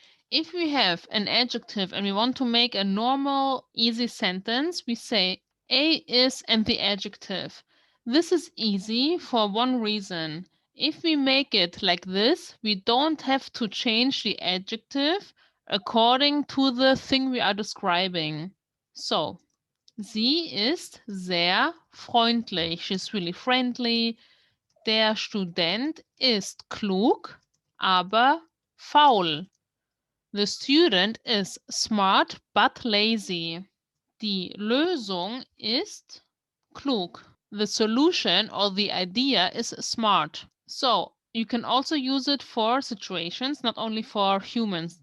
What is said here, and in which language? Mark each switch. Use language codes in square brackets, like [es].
[en] If we have an adjective and we want to make a normal, easy sentence, we say A is and the adjective. This is easy for one reason. If we make it like this, we don't have to change the adjective according to the thing we are describing. [de] So, sie ist sehr freundlich. [en] She's really friendly. [de] Der Student ist klug, aber faul. [en] The student is smart but lazy. [de] Die Lösung ist klug. [en] The solution or the idea is smart. So you can also use it for situations, not only for humans.